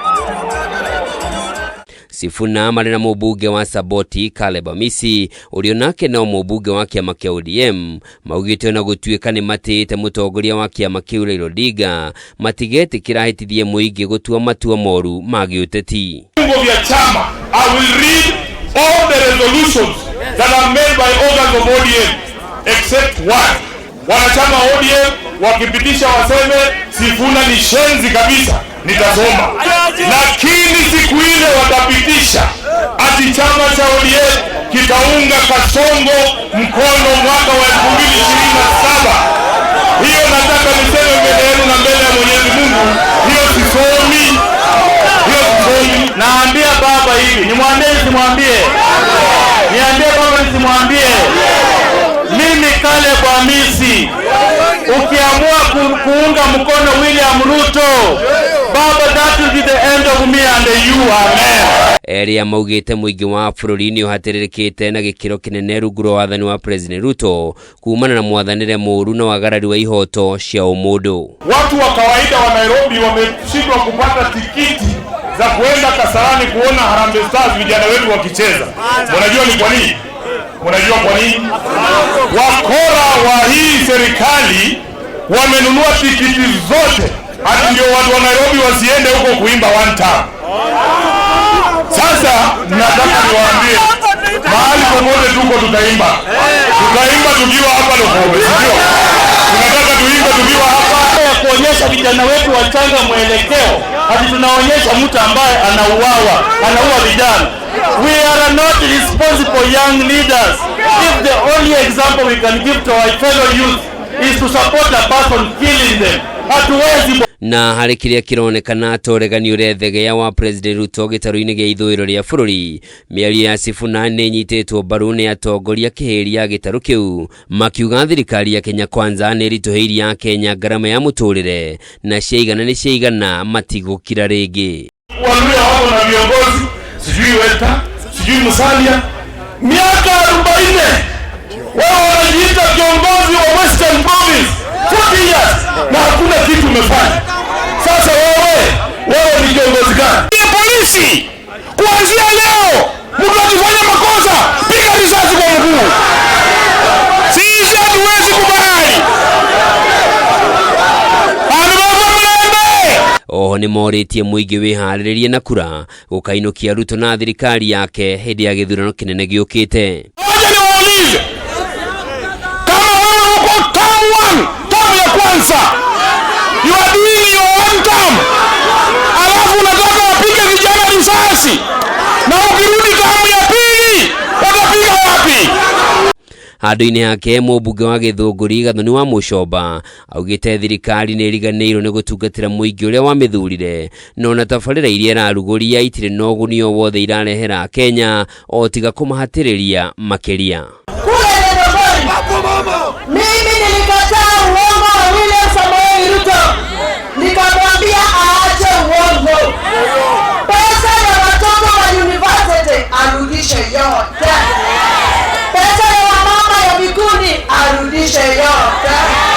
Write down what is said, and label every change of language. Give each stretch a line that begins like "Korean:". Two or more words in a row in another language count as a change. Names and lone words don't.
Kikuyu: Sifuna marĩ na mũmbunge wa Saboti Caleb Amisi ũrĩa nake no mũmbunge wa kĩama kĩa ODM maugĩte na gũtuĩka nĩ matĩte mũtongoria wa kĩama kĩu Raila Odinga matigetĩkĩra hĩtithie mũingĩ gũtua matua moru ma gĩũteti.
English: I will read all the resolutions that are made by organs of ODM except one.
Swahili: Wanachama ODM wakipitisha waseme Sifuna ni shenzi kabisa, nitasoma. Lakini siku ile watapitisha ati chama cha ODM kitaunga Kasongo mkono mwaka wa 2027. Hiyo nataka niseme mbele yenu na mbele ya Mwenyezi Mungu, hiyo sisomi. Naambia baba hivi, nimwambie simwambie? Niambie baba nisimwambie? Mimi Caleb Amisi, ukiamua kuunga mkono William Ruto, baba,
English: that will be the end of me and you, amen.
Kikuyu: Eria maugite muingi wa bururi ni uhatirikite na gikiro kinene rungu rwa wathani wa President Ruto kuumana na mwathanire muru na wagarari wa ihoto cia umundu.
Swahili: Watu wa kawaida wa Nairobi wameshindwa kupata tikiti za kuenda Kasarani kuona Harambee Stars vijana wetu wakicheza. Unajua ni kwa nini? Unajua kwa nini? Wakora wa hii serikali wamenunua tikiti zote hadi ndio watu wa Nairobi wasiende huko kuimba
English: one time.
Swahili: Sasa nataka niwaambie, mahali popote tuko tutaimba. Tutaimba tukiwa hapa Lokowe, sio? Tunataka tuimbe tukiwa hapa ya kuonyesha vijana wetu wachanga mwelekeo. Hadi tunaonyesha mtu ambaye anauawa, anaua vijana.
English: We are not responsible young leaders if the only example we can give to our fellow youth is to support a person killing them.
Swahili: Hatuwezi.
Kikuyu: Na harĩ kĩrĩa kĩronekana ta ũregani ũrethegea wa President Ruto gĩtarũ-inĩ gĩa ithũĩro rĩa bũrũri, mĩario ya Sifuna nĩ nyitĩtwo mbaru nĩ atongoria kĩhĩri ya gĩtarũ kĩu, makiuga thirikari ya Kenya Kwanza nĩ ĩritũhĩirie Akenya ngarama ya mũtũrĩre na ciaigana nĩ ciaigana matigũkira rĩngĩ.
Swahili: Waluya wako na viongozi, sijui Weta, sijui Musalia, miaka 40 wao wanajiita kiongozi wa Western Province
English: 40 years
Swahili: na hakuna kitu umefanya. Sasa wewe ni kiongozi gani? Polisi kuanzia leo mtu akifanya makosa piga risasi kwa mguu. Sisi hatuwezi kubali.
Kikuyu: Oho ni morĩtie mũingĩ wĩharĩrĩrie na kura gũkainũkia Ruto na thirikari yake hĩndĩ ya gĩthurano kĩnene gĩũkĩte.
Swahili: Ngoja niwaulize, kama wewe uko term ya kwanza,
English: you are doing your one term,
Swahili: alafu unataka wapige vijana risasi, na ukirudi term ya pili watapiga wapi?
Kikuyu: Handũ-inĩ yake mũmbunge wa Gĩthũngũri Gathoni wa Mũcomba augĩte thirikari nĩ ĩriganĩirwo nĩ gũtungatĩra mũingĩ ũrĩa wamĩthurire, no na tabarĩra iria ĩrarugũria itirĩ na ũguni o wothe irarehera Kenya o tiga kũmahatĩrĩria makĩria.
Swahili: Mimi nilikataa uongo wa William Samoei Ruto, nikamwambia aache uongo. Pesa ya watoto wa university arudishe yote. Pesa ya wamama ya bikuni arudishe yote.